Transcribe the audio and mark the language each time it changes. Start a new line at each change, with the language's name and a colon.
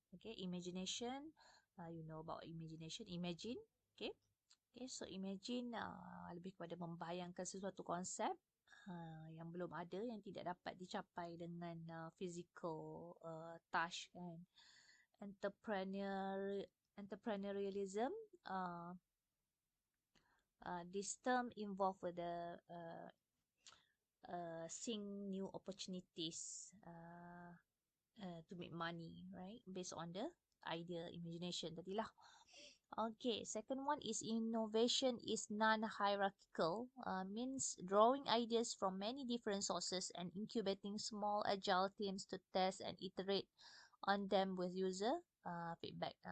English: Okay, imagination, you know about imagination, imagine.
Malay: Okay,
English: so imagine
Malay: lebih kepada membayangkan sesuatu konsep yang belum ada, yang tidak dapat dicapai dengan physical touch, kan.
English: Entrepreneurialism, this term involved with the seeing new opportunities to make money, right? Based on the idea,
Malay: imagination tadi lah.
English: Okay, second one is innovation is non-hierarchical, means drawing ideas from many different sources and incubating small agile teams to test and iterate on them with user feedback.